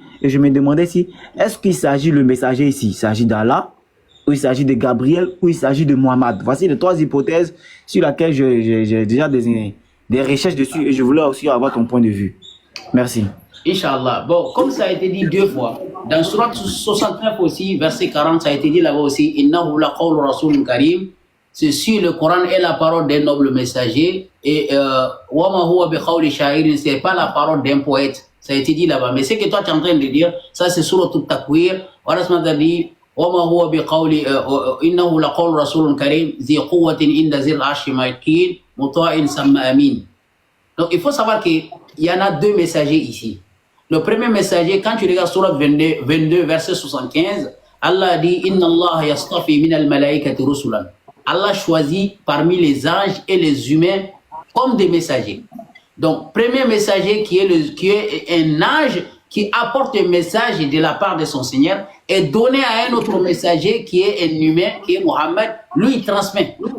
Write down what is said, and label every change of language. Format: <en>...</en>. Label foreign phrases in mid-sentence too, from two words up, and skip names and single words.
<fr>Et je me demandais si, est-ce qu'il s'agit le messager ici? Il s'agit d'Allah, ou il s'agit de Gabriel, ou il s'agit de Mohammed. Voici les trois hypothèses sur lesquelles j'ai déjà des recherches dessus et je voulais aussi avoir ton point de vue. Merci. Inch'Allah. Bon, comme ça a été dit 2 fois, dans Surat 69 aussi, verset 40, ça a été dit là-bas aussi,</fr> <ar>إنه لقول رسول كريم.</ar> <fr>Ceci, le Coran est la parole d'un noble messager et</fr> <ar>وما هو بقول شاعر,</ar> <fr>c'est pas la parole d'un poète. Ça a été dit là-bas. Mais ce que toi tu es en train de dire, ça c'est Surat al-Takwir.</fr> <ar>الله سبحانه dit, وما هو بقول إنه لقول رسول كريم ذي قوة عند ذي العرش مكين مطاع ثم أمين.</ar> <fr>Donc il faut savoir qu'il y en a 2 messagers ici. Le premier messager, quand tu regardes Surat 22 verset 75, Allah dit</fr> <ar>إن الله يصطفي من الملائكة رسلا.</ar> <fr>Allah choisit parmi les anges et les humains comme des messagers. Donc, premier messager qui est un ange qui apporte un message de la part de son Seigneur et donné à un autre messager qui est un humain, qui est Mohammed, lui il transmet.</fr>